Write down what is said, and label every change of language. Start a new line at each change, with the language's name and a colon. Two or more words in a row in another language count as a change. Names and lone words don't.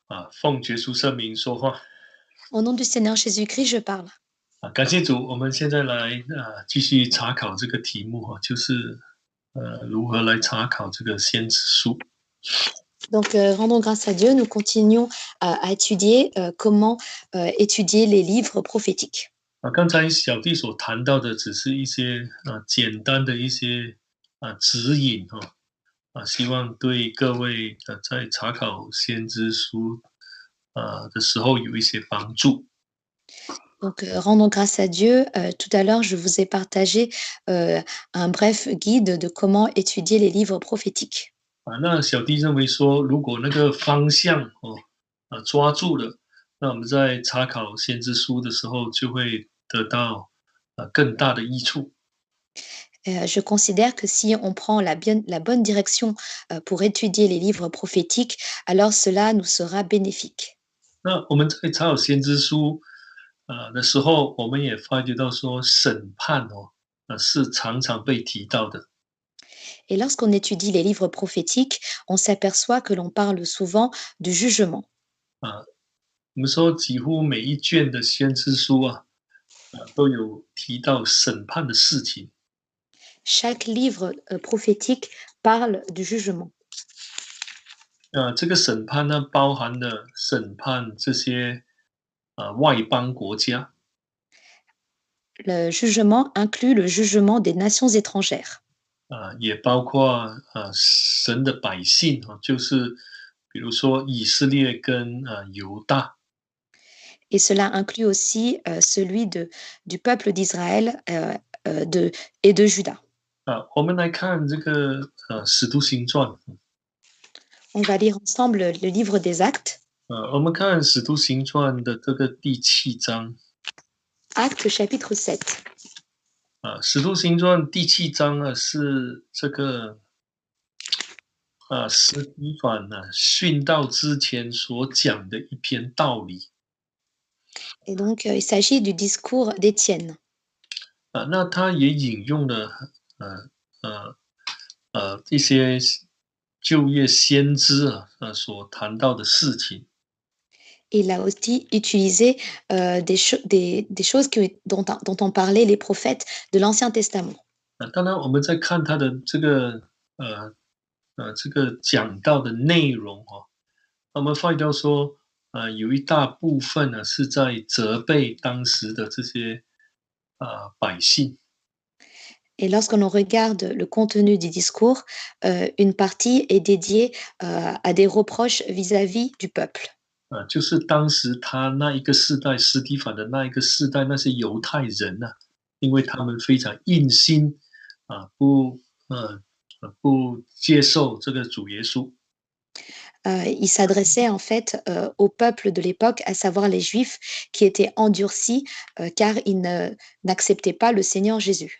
Chinese: 奉耶稣圣名说话
French: Au nom du Seigneur Jésus-Christ, je parle.
Chinese: 感谢主，我们现在来继续查考这个题目就是如何来查考这个先知书。
French: Donc, rendons grâce à Dieu, nous continuons à étudier comment étudier les livres prophétiques.
Chinese: 刚才小弟所谈到的只是一些简单的一些指引希望对各位在查考先知书的时候有一些帮助。
French: Donc, rendons grâce à Dieu. Tout à l'heure, je vous ai partagé un bref guide de comment étudier les livres prophétiques.
Chinese: 那小弟认为说，如果那个方向抓住了，那我们在查考先知书的时候，就会得到更大的益处。
French: Je considère que si on prend la bonne direction pour étudier les livres prophétiques, alors cela nous sera bénéfique.
Chinese: 那我们在查考先知书的时候，我们也发觉到说，审判是常常被提到的。
French: Et lorsqu'on étudie les livres prophétiques, on s'aperçoit que l'on parle souvent du jugement.
Chinese: 啊，我们说几乎每一卷的先知书都有提到审判的事情。
French: Chaque livre prophétique parle du jugement.
Chinese: 这个审判呢，包含了审判这些外邦国家，
French: Le jugement inclut le jugement des nations étrangères.
Chinese: 也包括神的百姓就是比如说以色列跟犹大。
French: Et cela inclut aussi celui du peuple d'Israël et de Juda.
Chinese: 我们来看这个使徒行传。
French: On va lire ensemble le livre des Actes.
Chinese: 我们看使徒行传的这个第7章。
French: Actes chapitre 7.
Chinese: 使徒行传第7章呢，是这个司提反殉道之前所讲的一篇道理。
French: Et donc, il s'agit du discours d'Étienne.
Chinese: 那他也引用了一些旧约先知所谈到的事情。
French: Il a aussi utilisé des choses dont ont parlé les prophètes de l'Ancien Testament.
Chinese: 当然，我们在看他的这个讲到的内容我们发觉到说，有一大部分呢是在责备当时的这些百姓。
French: Et lorsqu'on regarde le contenu du discours, une partie est dédiée à des reproches vis-à-vis du peuple.
Chinese: 就是当时他那一个世代，司提反的那一个世代，那些犹太人因为他们非常硬心不接受这个主耶稣。
French: Il s'adressait en fait au peuple de l'époque, à savoir les Juifs, qui étaient endurcis car ils n'acceptaient pas le Seigneur Jésus.